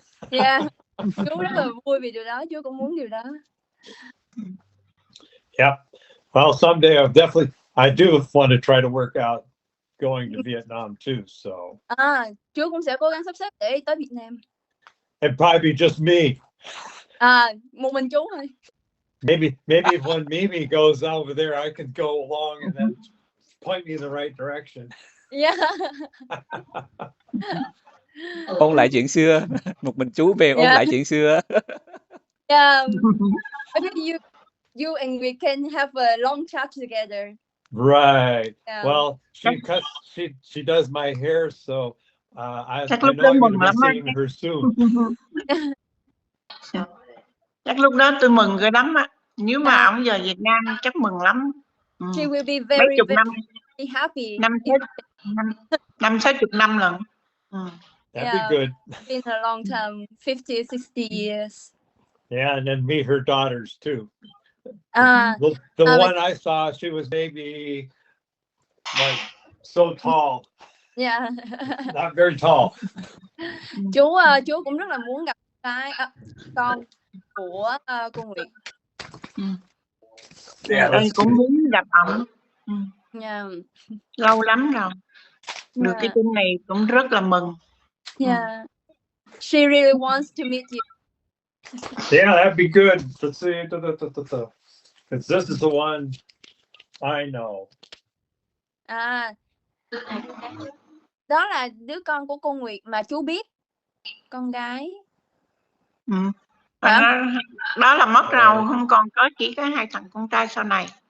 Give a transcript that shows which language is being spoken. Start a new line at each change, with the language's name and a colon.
Vietnamese: Yeah, chú rất là vui vì điều đó, chú cũng muốn điều đó.
English: Yeah. Well, someday I do want to try to work out going to Vietnam too. So.
Vietnamese: Chú cũng sẽ cố gắng sắp xếp để tới Việt Nam.
English: It'd probably be just me.
Vietnamese: Một mình chú thôi.
English: Maybe when Mimi goes over there, I can go along and then point me in the right direction. Yeah.
Vietnamese: Ôn lại chuyện xưa, một mình chú về ôn lại chuyện xưa.
English: Yeah. Maybe you and we can have a long chat together. Right. Yeah. Well, she does my hair, so I know I'm going to be seeing her soon.
Vietnamese: Chắc lúc đó tôi mừng ghê lắm á. Nếu mà ổng về Việt Nam chắc mừng lắm.
English: She will be very happy.
Vietnamese: 50-60 năm lần.
English: That'd be good. Been a long time, 50, 60 years. Yeah, and then meet her daughters too. The one I saw, she was maybe like so tall. Yeah. Not very tall.
Vietnamese: Chú cũng rất là muốn gặp con của cô Nguyệt. Tôi cũng muốn gặp ổng. Lâu lắm rồi. Được cái tin này cũng rất là mừng.
English: Yeah. She really wants to meet you. Yeah, that'd be good. Let's see. Because this is the one I know.
Vietnamese: Đó là đứa con của cô Nguyệt mà chú biết, con gái. Đó là mất rồi, không còn có chỉ có 2 thằng con trai sau này.